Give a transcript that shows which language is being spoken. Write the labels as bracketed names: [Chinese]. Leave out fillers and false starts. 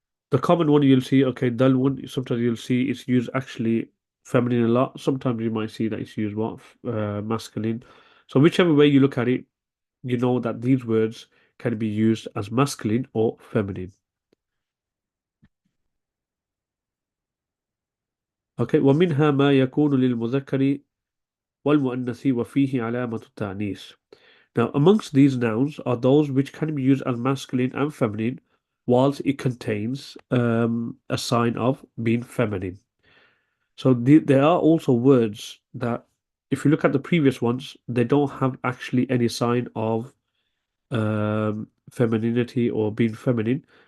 [English] The common one you'll see, okay, dull one, sometimes you'll see it's used actually feminine a lot. Sometimes you might see that it's used what? Masculine. So whichever way you look at it, you know that these words can be used as masculine or feminine. [Arabic] Okay, ومنها ما يكون للمذكر والمؤنث وفيه علامة التأنيث. [English] Now, amongst these nouns are those which can be used as masculine and feminine, whilst it contains a sign of being feminine. So there are also words that, if you look at the previous ones, they don't have actually any sign of femininity or being feminine.